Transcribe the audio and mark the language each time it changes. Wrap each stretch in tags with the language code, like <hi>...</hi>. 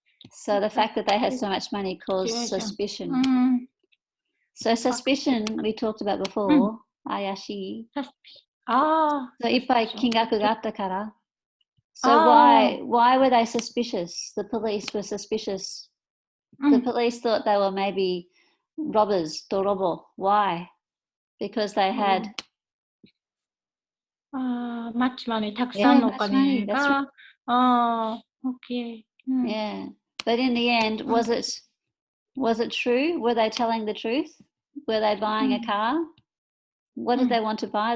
<en>So the fact that they had so much money caused suspicion. So suspicion we talked about before, ayashi.</en> <ja>So いっぱい金額があったから。</ja> <en>So why were they suspicious? The police were suspicious. The police thought they were maybe robbers, dorobo. Why? Because they had much money,</en> <ja>たくさんのお金が。</ja> <en>Okay. Yeah. But in the end, was it true? Were they telling the truth? Were they buying a car? What did they want to buy?</en>